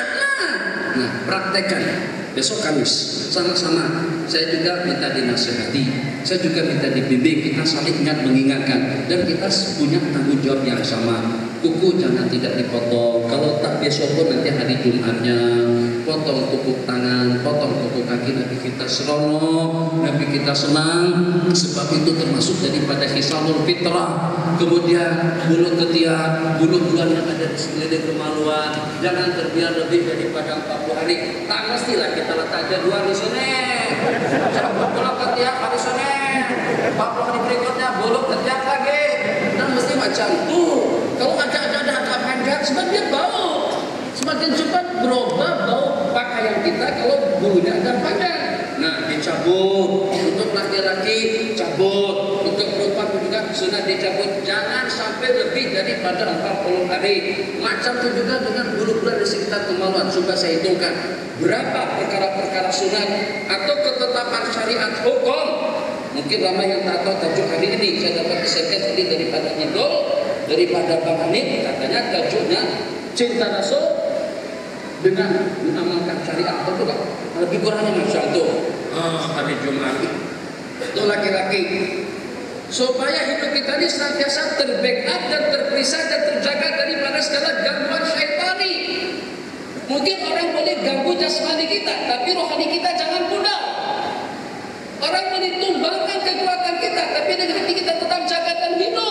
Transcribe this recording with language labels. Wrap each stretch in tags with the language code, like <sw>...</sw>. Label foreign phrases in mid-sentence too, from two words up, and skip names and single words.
<ms>Nah praktekkan besok Kamis sama-sama. Saya juga minta dinasihati, saya juga minta dibimbing, kita saling ingat mengingatkan, dan kita punya tanggung jawab yang sama. Kuku jangan tidak dipotong, kalau tak besok pun nanti hari Jumatnya potong kuku tangan, potong kuku kaki, Nabi kita seronok, Nabi kita senang, sebab itu termasuk daripada</ms> <ar>حسان الفطرة.</ar> <ms>Kemudian bulu ketiak, bulu bulan yang ada di sekeliling kemaluan jangan terbiar lebih daripada 40 hari. Tak mestilah kita letak jadwal di sini, cabut bulu ketiak hari Senin, 40 hari berikutnya bulu ketiak lagi, dan mesti macam tuh. Kalau ada agak panjang, sebab dia bau, semakin cepat berubah bau pakaian kita kalau bulunya agak panjang. Nah, dicabut untuk laki-laki, cabut untuk perempuan juga sudah dicabut. Jangan sampai lebih daripada 40 hari. Macam itu juga dengan bulu-bulu di sekitar kemaluan. Coba saya hitungkan berapa perkara-perkara sunat atau ketetapan syariat hukum. Mungkin ramai yang tak tahu tajuk hari ini. Saya dapat diserahkan ini daripada Nidol, daripada Bang Hanif, katanya tajuknya cinta Rasul dengan mengamalkan syariat. Betul tak? Lebih kurangnya macam itu. Hari Jumat itu laki-laki, supaya hidup kita ini senantiasa terbackup dan terpisah dan terjaga daripada segala gangguan syaitani. Mungkin orang boleh ganggu jasmani kita, tapi rohani kita jangan pudar. Orang boleh tumbangkan kekuatan kita, tapi dengan hati kita tetap jaga dan hidup.</ms>